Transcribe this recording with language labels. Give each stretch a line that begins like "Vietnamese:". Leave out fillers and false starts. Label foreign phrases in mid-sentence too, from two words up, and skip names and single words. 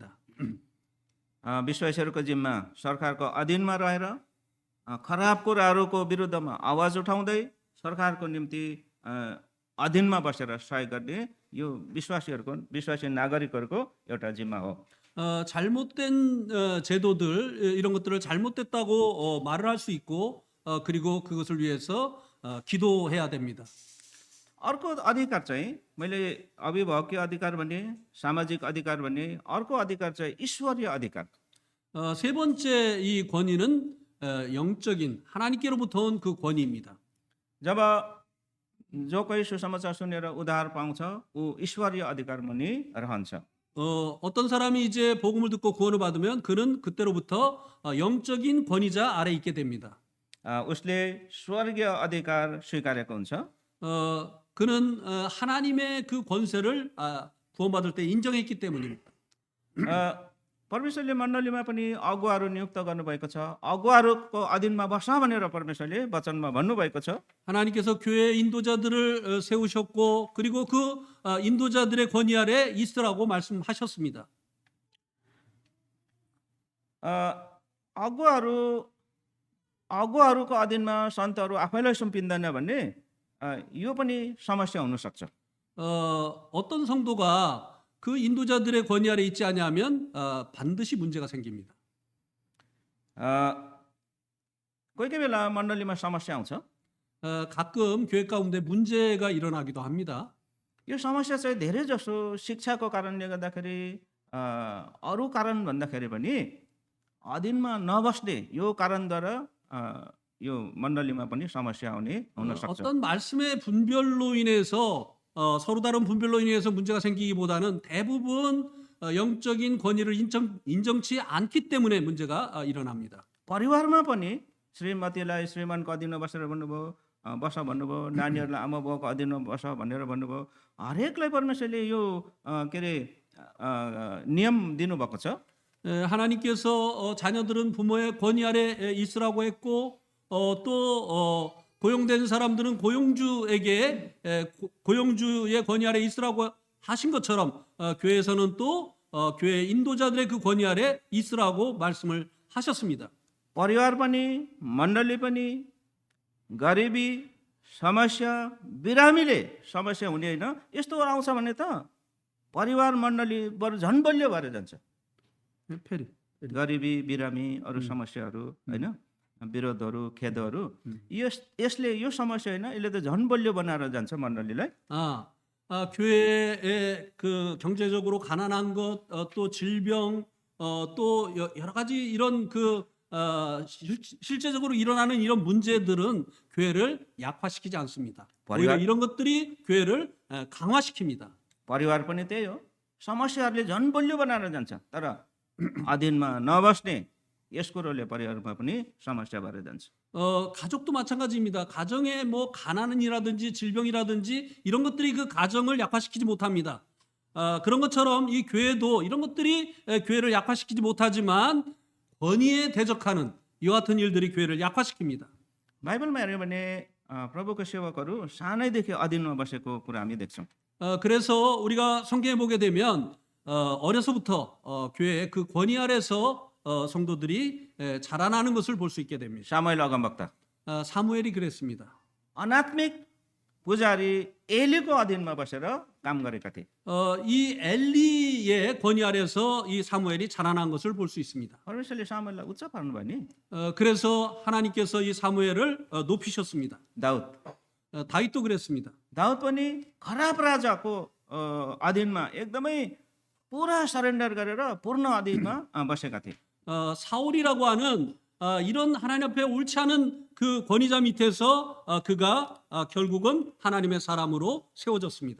Nepali: विश्वासीहरूको जिम्मा सरकारको अधीनमा रहेर खराब कुराहरूको विरुद्धमा आवाज उठाउँदै सरकारको निम्ति अधीनमा बसेर सहयोग गर्ने यो विश्वासी नागरिकहरूको एउटा जिम्मा हो।
Korean: 잘못된 제도들 이런 것들을 잘못됐다고 말을 할 수 있고 그리고 그것을 위해서 기도해야 됩니다.
Nepali: अर्को अधिकार चाहिँ मैले अभिभावकीय अधिकार भने, सामाजिक अधिकार भने, अर्को अधिकार चाहिँ ईश्वरीय अधिकार।
Korean: 세 번째 이 권위는 영적인 하나님께로부터 온 그 권위입니다.
Nepali: जब जो कोही सुसमाचार सुनेर उद्धार पाउँछ ऊ ईश्वरीय अधिकार मुनि रहन्छ।
Korean: 어떤 사람이 이제 복음을 듣고 구원을 받으면 그는 그때로부터 영적인 권위자 아래 있게 됩니다.
Nepali: उसले स्वर्गीय अधिकार स्वीकारेको हुन्छ।
Korean: 그는 하나님의 그 권세를 구원받을 때 인정했기 때문입니다.
Nepali: परमेश्वरले मण्डलीमा पनि अगुवाहरू नियुक्त गर्नुभएको छ। अगुवाहरूको अधीनमा बस भनेर परमेश्वरले वचनमा भन्नुभएको छ।
Korean: 하나님께서 교회 인도자들을 세우셨고 그리고 그 인도자들의 권위 아래 있으라고 말씀하셨습니다.
Nepali: अगुवाहरूको अधीनमा सन्तहरू आफैलाई सुम्पिँदैन भन्ने यो पनि समस्या हुन सक्छ।
Korean: 어떤 성도가 그 인도자들의 권위 아래 있지 않으면 반드시 문제가 생깁니다.
Nepali: कोही कोही बेला मण्डलीमा समस्या आउँछ।
Korean: 가끔 교회 가운데 문제가 일어나기도 합니다.
Nepali: यो समस्या चाहिँ धेरै जसो शिक्षाको कारणले गर्दाखेरि अरू कारण भन्दाखेरि पनि अधीनमा नबस्ने यो कारणद्वारा यो मण्डलीमा पनि समस्या हुन सक्छ।
Korean: 어떤 말씀의 분별로 인해서 서로 다른 분별로 인해서 문제가 생기기보다는 대부분 영적인 권위를 인정치 않기 때문에 문제가 일어납니다.
Nepali: परिवारमा पनि श्रीमतीलाई श्रीमानको अधीनमा बसेर भन्नुभयो, बस भन्नुभयो, नानीहरूलाई आमा बाउको अधीनमा बस भनेर भन्नुभयो। हरेकलाई परमेश्वरले यो के अरे नियम दिनुभएको छ।
Korean: 하나님께서 자녀들은 부모의 권위 아래 있으라고 했고 또 고용된 사람들은 고용주의 권위 아래 있으라고 하신 것처럼 교회에서는 또 교회 인도자들의 그 권위 아래 있으라고 말씀을 하셨습니다.
Nepali: परिवार पनि मण्डली पनि गरिबी समस्या बिरामीले समस्या हुने होइन। यस्तो आउँछ भने त परिवार मण्डली बरु झन् बलियो भएर जान्छ। गरिबी बिरामी अरू समस्याहरू होइन, विरोधहरू खेदहरू यसले यो समस्या होइन, यसले त झन् बलियो बनाएर जान्छ मण्डलीलाई।
Korean: 교회의 그 경제적으로 가난한 것, 또 질병, 또 여러 가지 이런 실제적으로 일어나는 이런 문제들은 교회를 약화시키지 않습니다. 오히려 이런 것들이 교회를 강화시킵니다.
Nepali: परिवार पनि त्यही हो, समस्याहरूले झन् बलियो बनाएर जान्छ। तर अधीनमा नबस्ने यस कुरोले परिवारमा पनि समस्या भएर जान्छ।
Korean: 가족도 마찬가지입니다. 가정에 뭐 가난이라든지 질병이라든지 이런 것들이 그 가정을 약화시키지 못합니다. 그런 것처럼 이 교회도 이런 것들이 교회를 약화시키지 못하지만 권위에 대적하는 이와 같은 일들이 교회를 약화시킵니다.
Nepali: बाइबलमा हेऱ्यो भने प्रभुको सेवकहरू सानैदेखि अधीनमा बसेको कुरा हामी देख्छौँ।
Korean: 그래서 우리가 성경에 보게 되면 어려서부터 교회의 그 권위 아래서 성도들이 자라나는 것을 볼 수 있게 됩니다.
Nepali: सामुएल अगमवक्ता
Korean: 사무엘이 그랬습니다.
Nepali: अनात्मिक पुजारी एलीको अधीनमा बसेर काम गरेका थिए।
Korean: 이 엘리의 권위 아래서 이 사무엘이 자라난 것을 볼 수 있습니다.
Nepali: परमेश्वरले सामुएललाई उच्च पार्नुभयो नि।
Korean: 그래서 하나님께서 이 사무엘을 높이셨습니다.
Nepali: दाउद
Korean: 다윗도 그랬습니다.
Nepali: दाउद पनि खराब राजाको अधीनमा एकदमै पुरा सरेन्डर गरेर पूर्ण अधीनमा बसेका थिए।
Korean: 사울이라고 하는 이런 하나님 앞에 옳지 않은 그 권위자 밑에서 그가 결국은 하나님의 사람으로 세워졌습니다.